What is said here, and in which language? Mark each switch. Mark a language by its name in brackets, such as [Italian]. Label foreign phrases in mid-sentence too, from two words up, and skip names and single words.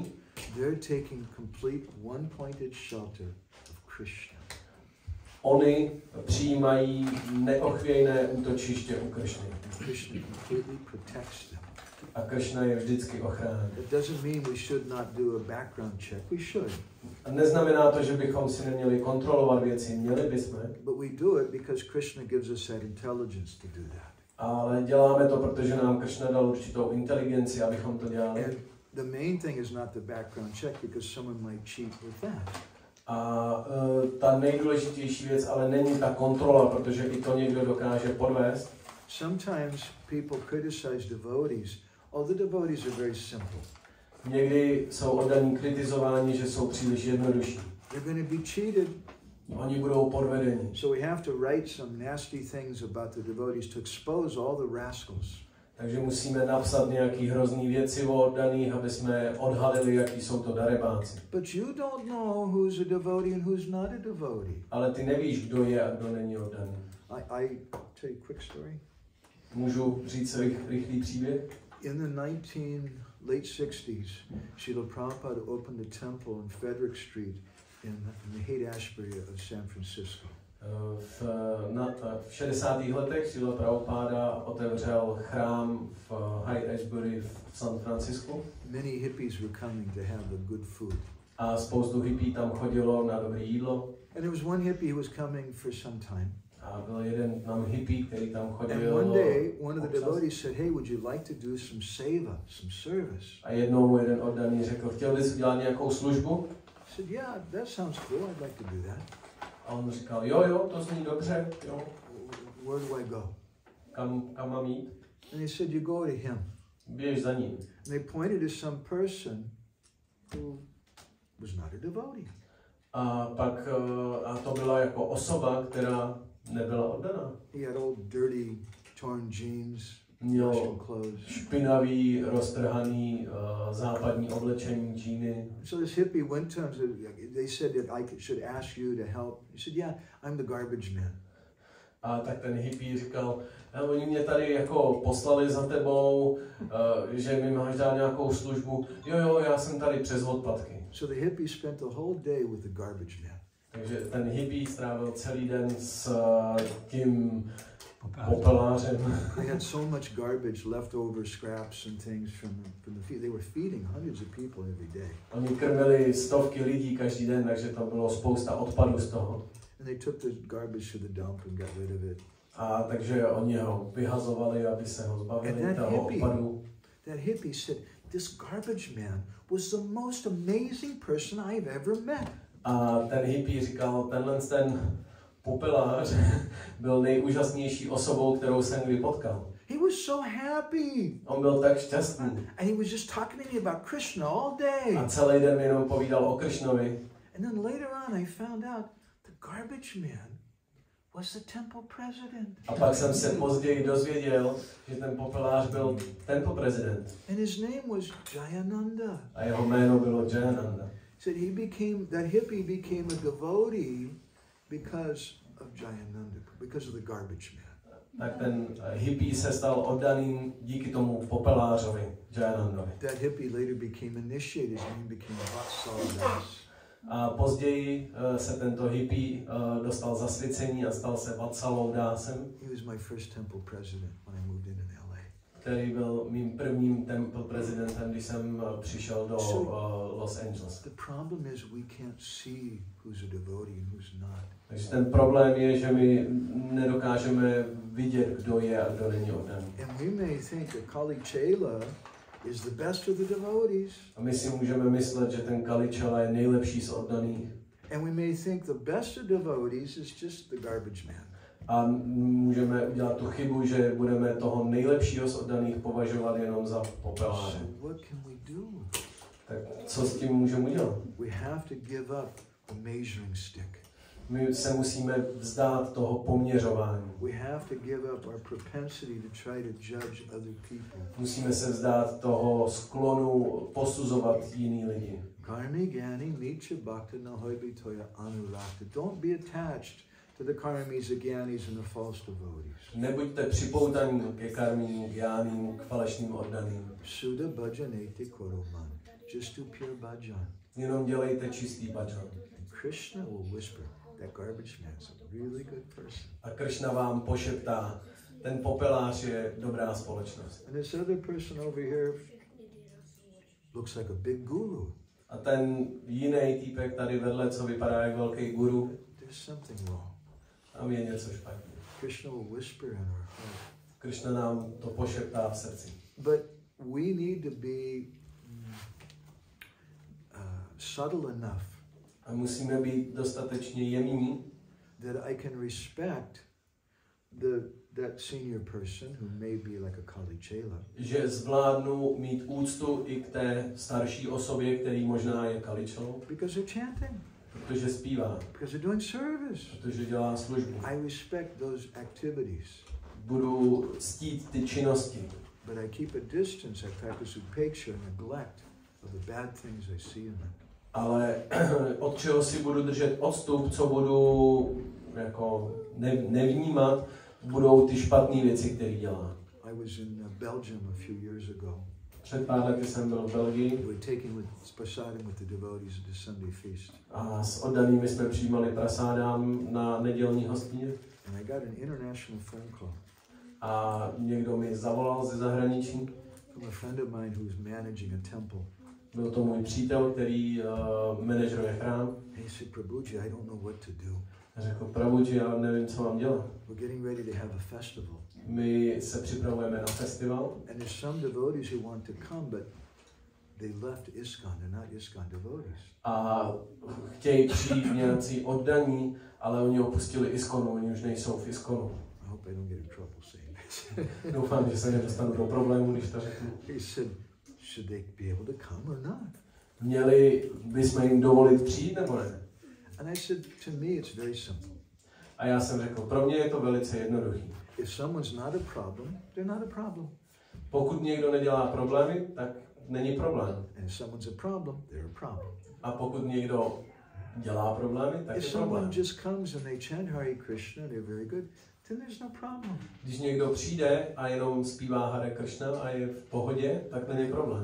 [English] They're taking complete one-pointed shelter of Krishna. [Czech] Oni přijímají neochvějné útočiště u Krišny. [English] Krishna completely protects them. [Czech] A Krishna je vždycky ochránil. [English] It doesn't mean we should not do a background check. We should. [Czech] A neznamená to, že bychom si neměli kontrolovat věci. Měli bychom. [English] But we do it because Krishna gives us that intelligence to do that. [Czech] Ale děláme to, protože nám Krishna dal určitou inteligenci, abychom to dělali. [English] And the main thing is not the background check because someone might cheat with that. [Czech] A ta nejdůležitější věc ale není ta kontrola, protože i to někdo dokáže podvést. [English] Sometimes people criticize devotees. Oh, the devotees are very simple. [Czech] Někdy jsou oddaní kritizováni, že jsou příliš jednodušší. [English] They're going to be cheated. [Czech] Oni budou podvedeni. [English] So we have to write some nasty things about the devotees to expose all the rascals. [Czech] Takže musíme napsat nějaký hrozný věci o oddaných, aby jsme odhalili, jaký jsou to darebáci. [English] But you don't know who's a devotee and who's not a devotee. [Czech] Ale ty nevíš, kdo je a kdo není oddaný. [English] I tell you a quick story. [Czech] Můžu říct rychlý příběh? [English] In the late 60s, Srila Prabhupada opened a temple on Frederick Street in the Haight-Ashbury of San Francisco. [Czech] V 60. letech Srila Prabhupada otevřel chrám v Haight-Ashbury v San Francisku. [English] Many hippies were coming to have the good food. [Czech] A spoustu hippí tam chodilo na dobré jídlo. [English] And there was one hippie who was coming for some time. [Czech] A byl jeden tam hippie, který tam chodil. [English] And one day, one of the devotees said, "Hey, would you like to do some seva, some service?" [Czech] A jednou mu jeden oddaný řekl, chtěl bys udělat nějakou službu? [English] I said, "Yeah, that sounds cool. I'd like to do that." [Czech] A on říkal, jo, to zní dobře, jo. [English] Where do I go? [Czech] Kam mám jít? [English] And he said, "You go to him." [Czech] Běž za ním. [English] And they pointed to some person who was not a devotee. [Czech] A pak to byla jako osoba, která nebyla oddaná. [English] He had old dirty torn jeans, [Czech] Měl [English] Russian clothes. [Czech] špinavý, roztrhaný západní oblečení, džíny. [English] So this hippie went to him. They said that I should ask you to help. He said, "Yeah, I'm the garbage man." [Czech] A tak ten hippie říkal, oni mě tady jako poslali za tebou, že mi máš dát nějakou službu. Jo, já jsem tady přes odpadky. [English] So the hippie spent the whole day with the garbage man. [Czech] Takže ten hippie strávil celý den s tím popelářem. [English] They had so much garbage, leftover scraps and things from the field. They were feeding hundreds of people every day. [Czech] Oni krmili stovky lidí každý den, takže tam bylo spousta odpadu z toho. [English] And they took the garbage to the dump and got rid of it. [Czech] A takže oni ho vyhazovali, aby se ho zbavili toho odpadu. [English] That hippie said, "This garbage man was the most amazing person I've ever met." [Czech] A ten hippie říkal, ten popelář byl nejúžasnější osobou, kterou jsem kdy potkal. [English] He was so happy. [Czech] On byl tak šťastný. [English] And he was just talking to me about Krishna all day. [Czech] A celý den mi jenom povídal o Krišnovi. [English] And then later on I found out the garbage man was the temple president. [Czech] A pak jsem se později dozvěděl, že ten popelář byl temple prezident. [English] And his name was Jayananda. [Czech] A jeho jméno bylo Jayananda. [English] Said that hippie became a devotee because of Jayananda, because of the garbage man. [Czech] Tak ten hippie se stal oddaným díky tomu popelářovi, Jayanandovi. [English] That hippie later became initiated, his name became Vatsaldas. [Czech] A později se tento hippie dostal zasvěcení a stal se Vatsalodásem. [English] He was my first temple president when I moved into LA. [Czech] Který byl mým prvním temple prezidentem, když jsem přišel do Los Angeles. [English] The problem is we can't see who's a devotee and who's not. [Czech] Takže ten problém je, že my nedokážeme vidět, kdo je a kdo není oddaný. [English] And we may think that Kali Chela is the best of the devotees. [Czech] A my si můžeme myslet, že ten Kali Chela je nejlepší z oddaných. [English] And we may think the best of devotees is just the garbage man. [Czech] A můžeme udělat tu chybu, že budeme toho nejlepšího z oddaných považovat jenom za popeláře. [English] So what can we do? [Czech] Tak co s tím můžeme udělat? [English] We have to give up the measuring stick. [Czech] My se musíme vzdát toho poměřování. [English] We have to give up our propensity to try to judge other people. [Czech] Musíme se vzdát toho sklonu posuzovat jiný lidi. [Bangla] কর্মী জ্ঞানী মিছা ভক্ত না হইবি তায় অনুরক্ত. [English] Don't be attached to the karmis, the gyanis and the false devotees. [Czech] Nebuďte připoutaní ke karmím, gyáným, k falešným oddaným. [Bangla] শুদ্ধ ভজনেতে কর মন. [English] Just do pure bhajan. [Czech] Jenom dělejte čistý bhajan. [English] Krishna will whisper, that garbage man's a really good person. [Czech] A Krishna vám pošeptá, ten popelář je dobrá společnost. [English] And this other person over here looks like a big guru. [Czech] A ten jiný týpek tady vedle, co vypadá jak velký guru, [English] There's something wrong. [Czech] tam je něco špatně. [English] Krishna will whisper in our heart. [Czech] Krishna nám to pošeptá v srdci. [English] But we need to be subtle enough [Czech] A musíme být dostatečně jemní, [English] that I can respect that senior person who may be like a Kali Chela. [Czech] že zvládnu mít úctu i k té starší osobě, který možná je kaličou, [English] Because they're chanting, [Czech] protože zpívá, [English] because they're doing service. [Czech] protože dělá službu. [English] I respect those activities, [Czech] Budu ctít ty činnosti, [English] but I keep a distance. I practice upeksha, neglect of the bad things I see in them. [Czech] ale od čeho si budu držet odstup, co budu jako nevnímat, budou ty špatné věci, které dělá. [English] I was in Belgium a few years ago. [Czech] Před pár lety jsem byl v Belgii [English] We were taking prasadam with the devotees at the Sunday feast. [Czech] a s oddanými jsme přijímali prasádám na nedělní hostině [English] And I got an international phone call [Czech] a někdo mi zavolal ze zahraničí. [English] from a friend of mine who's managing a temple. [Czech] Byl to můj přítel, který manažeruje chrám. [English] And he said, Prabhuji, I don't know what to do. [Czech] A řekl, Prabhuji, já nevím, co mám dělat. [English] We're getting ready to have a festival. [Czech] My se připravujeme na festival [English] And there's some devotees who want to come, but they left ISKCON. They're not ISKCON devotees. [Czech] a chtějí přijít nějací oddaní, ale oni opustili ISKCONu, oni už nejsou v ISKCONu. [English] I hope I don't get in trouble saying this. [Czech] Doufám, že se nedostanu do problému, když to řeknu. [English] He said, should they be able to come or not? [Czech] Měli bychom jim dovolit přijít, nebo ne? [English] And I said, to me it's very simple. [Czech] A já jsem řekl, pro mě je to velice jednoduchý. [English] If someone's not a problem, they're not a problem. [Czech] Pokud někdo nedělá problémy, tak není problém. [English] And if someone's a problem, they're a problem. [Czech] A pokud někdo dělá problémy, tak [English] If [Czech] je [English] someone [Czech] problém. [English] just comes and they chant Hare Krishna, they're very good, then there's no problem. [Czech] Když někdo přijde a jenom zpívá Hare Krishna a je v pohodě, tak není problém.